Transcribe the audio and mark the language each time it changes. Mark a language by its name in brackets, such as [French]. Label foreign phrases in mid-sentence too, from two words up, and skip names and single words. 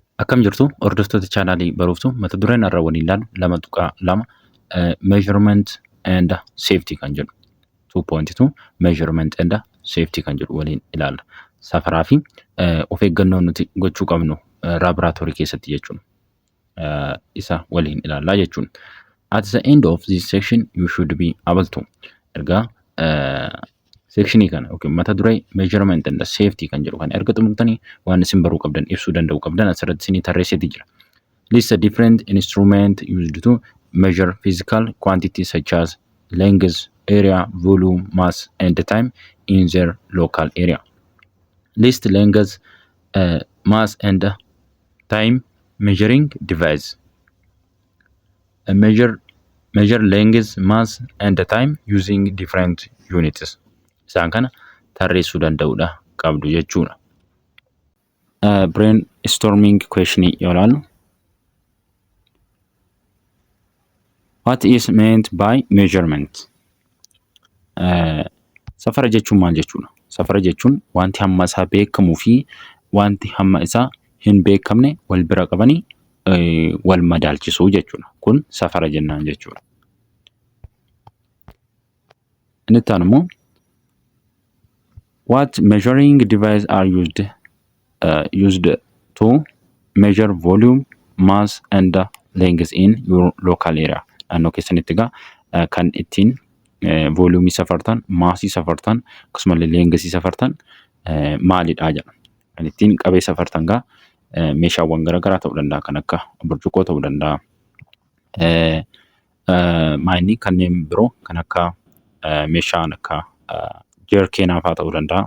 [Oromo] Akkam jirtu hordoftoota chaanaalii baruuftu mata dureen irra waliin ilaalu 2.2 [English] measurement and safety [Oromo] kan jedhu 2.2 [English] measurement and safety [Oromo] kan jedhu waliin ilaalla. Safaraa fi of eeggannoo nuti gochuu qabnu laaboraatoorii keessatti jechuun isa waliin ilaallaa jechuun. [English] At the end of this section you should be able to [Oromo] ergaa section kana mata duree [English] measurement and safety [Oromo] kan jedhu kan erga xumurtanii waan isin baruu qabdan ibsuu danda'u qabdan asirratti isinii tarreessee jira. [English] List the different instrument used to measure physical quantities such as length, area, volume, mass, and time in their local area. List length, mass, and time measuring device. Measure length, mass, and time using different units. [Oromo] Isaan kana tarreessuu danda'uudha qabdu jechuudha. [English] Brainstorming question [Oromo] yoo ilaallu. [English] What is meant by measurement? [Oromo] Safara jechuun maal jechuudha? Safara jechuun wanti hamma isaa beekamuu fi wanti hamma isaa hin beekamne wal bira qabanii wal madaalchisuu jechuudha. Kun safara jennaan jechuudha. Inni taan immoo [English] what measuring devices are used to measure volume, mass, and length in your local area? [Oromo] Naannoo keessanitti egaa kan ittiin volume safartan, mass safartan, akkasumallee length safartan maalidha jedha. Kan ittiin qabee safartan egaa meeshaawwan garaagaraa ta'uu danda'a, kan akka burcuqqoo ta'uu danda'a. Maayinii kanneen biroo kan akka meeshaan akka jerkeenaa fa'aa ta'uu danda'a.